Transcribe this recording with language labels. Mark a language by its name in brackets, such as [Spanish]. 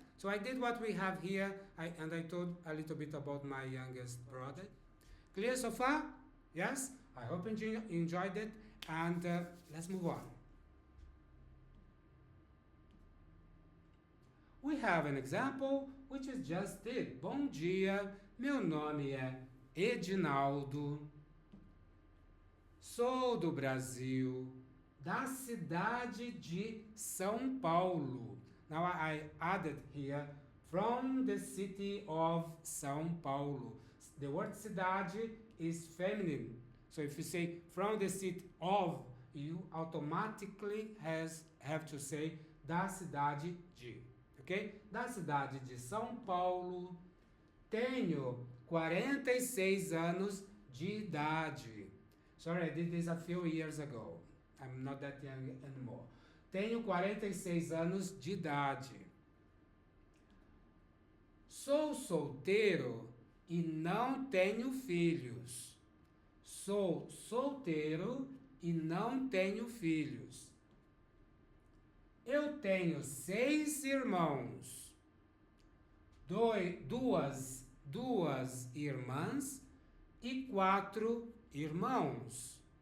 [English] So I did what we have here, and I told a little bit about my youngest brother. Clear so far? Yes? I hope you enjoyed it, and let's move on. We have an example, which is just it. [Portuguese] Bom dia, meu nome é Edinaldo, sou do Brasil, da cidade de São Paulo. [English] Now I added here, from the city of São Paulo. The word cidade is feminine. So if you say from the city of, you automatically have to say [Portuguese] da cidade de. [English] Okay? [Portuguese] Da cidade de São Paulo, tenho 46 anos de idade. [English] Sorry, I did this a few years ago. I'm not that young anymore. [Portuguese] Tenho 46 anos de idade. Sou solteiro e não tenho filhos. Sou solteiro e não tenho filhos. Eu tenho 6 irmãos, duas irmãs e 4 irmãos.